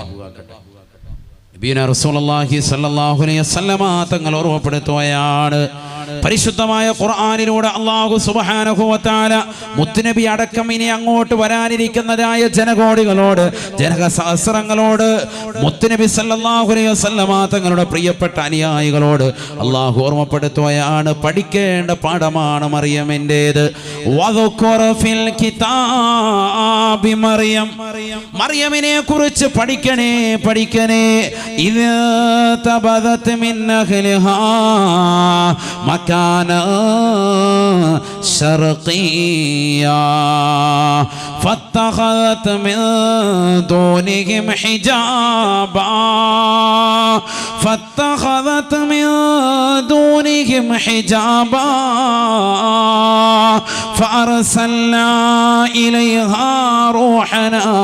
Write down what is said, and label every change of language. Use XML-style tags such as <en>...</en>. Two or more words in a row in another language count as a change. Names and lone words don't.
<ar>نبينا رسول الله صلى الله عليه وسلم</ar> <ml>തങ്ങൾ ഓർമ്മപ്പെടുത്തുകയാണ്, പരിശുദ്ധമായ ഖുർആനിലൂടെ അല്ലാഹു</ml> <ar>سبحانه وتعالى</ar> <ml>മുത്തുനബി അടക്കം ഇനി അങ്ങോട്ട് വരാനിരിക്കുന്നതായ ജനകോടികളോട്, ജനസഹസ്രങ്ങളോട്, മുത്തുനബി</ml> <ar>صلى الله عليه وسلم</ar> <ml>തങ്ങളുടെ പ്രിയപ്പെട്ട അനുയായികളോട് അല്ലാഹു ഓർമ്മപ്പെടുത്തുകയാണ്, പഠിക്കേണ്ട പാഠമാണ് മറിയമിൻ്റേത്.</ml> <ar>واذكر في الكتاب مريم,</ar> <ml>മറിയമിനെ കുറിച്ച് പഠിക്കണേ, പഠിക്കണേ.</ml> <ar>إذ انتبذت من أهلها مكانا شرقيا فاتخذت من دونهم حجابا فاتخذت من دونهم حجابا فأرسلنا إليها روحنا</ar>